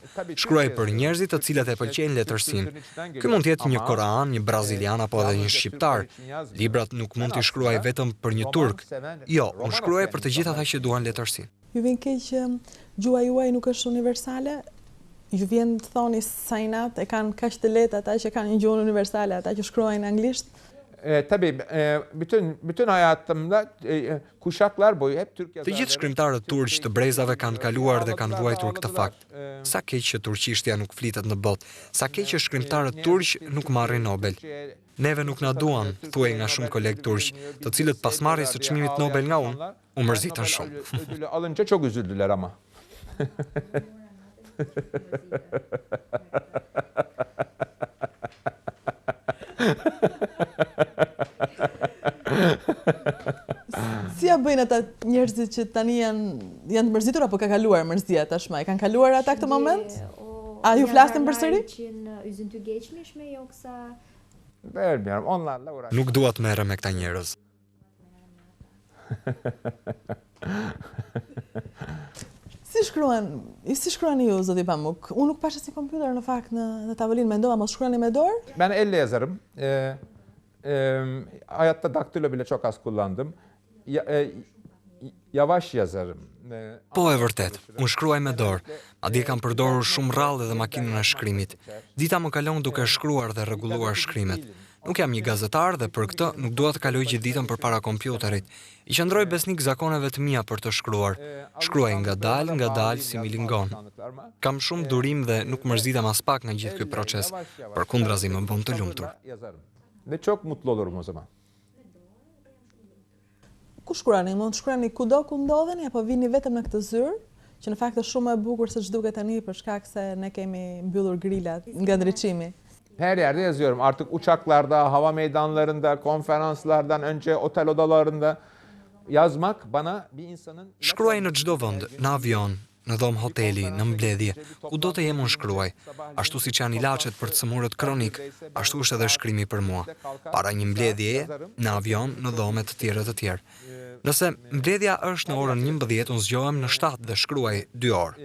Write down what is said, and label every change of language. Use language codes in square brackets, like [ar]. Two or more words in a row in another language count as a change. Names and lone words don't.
[sq] Shkruaj për njerëzit të cilët e pëlqejnë letërsinë. Ky mund të jetë një koran, një brazilian apo edhe një shqiptar. Librat nuk mund t'i shkruaj vetëm për një turk. Jo, unë shkruaj për të gjithë ata që duan letërsinë. Ju vjen keq që gjuha juaj nuk është universale? Ju vjen të thoni sa inat e kanë kaq të lehtë ata që kanë një gjuhë universale, ata që shkruajnë anglisht? [tr] Tabii bütün hayatımda kuşaklar boyu hep Türk [sq] Të gjithë shkrimtarët turq të brezave kanë kaluar dhe kanë vuajtur këtë fakt. Sa keq që turqishtja nuk flitet në botë, sa keq që shkrimtarët turq nuk marrin Nobel. Neve nuk na duan, thuaj nga shumë kolegë turq, të cilët pas marrjes së çmimit Nobel nga unë, u mërzitën shumë. [tr] Ödülü alınca çok üzüldüler ama. [sq] Si ja bëjnë ata njerëzit që tani janë të mërzitur apo ka kaluar mërzia tashmë? Kanë kaluar ata këtë moment? A ju flasin përsëri? [tr] Vermiyorum. Onlarla uğraş. [sq] Nuk dua të merrem me këta njerëz. Si shkruani ju, zoti Pamuk? Unë nuk pasha si kompjuter në fakt në tavolinë, mendova mos shkruani me dorë? [tr] Ben elle yazarım. Hayatta daktilo bile çok az kullandım. Yavaş yazarım. [sq] Po e vërtet, unë shkruaj me dorë, madje kam përdorur shumë rrallë dhe makinën e shkrimit. Dita më kalon duke shkruar dhe rregulluar shkrimet. Nuk jam një gazetar dhe për këtë nuk dua të kaloj gjithë ditën përpara kompjuterit. I qëndroj besnik zakoneve të mia për të shkruar. Shkruaj ngadalë si milingon. Kam shumë durim dhe nuk mërzitem as pak nga gjithë ky proces, përkundrazi më bën të lumtur. [tr] Ve çok mutlu olurum o zaman. [sq] Ku shkruani? Mund të shkruani kudo ku ndodheni apo vini vetëm në këtë zyrë, që në fakt është shumë e bukur se ç'duket tani për shkak se ne kemi mbyllur grilat nga ndriçimi. [tr] Her yerde yazıyorum. Artık uçaklarda, hava meydanlarında, konferanslardan önce otel odalarında yazmak bana bir insanın... [sq] Shkruaj në çdo vend, në avion, në dhomë hoteli, në mbledhje, ku do të jem unë shkruaj. Ashtu si që janë ilaçet për të sëmurët kronik, ashtu është edhe shkrimi për mua. Para një mbledhjeje, në avion, në dhome të tjerë. Nëse mbledhja është në orën 11, unë zgjohem në 7 dhe shkruaj 2 orë.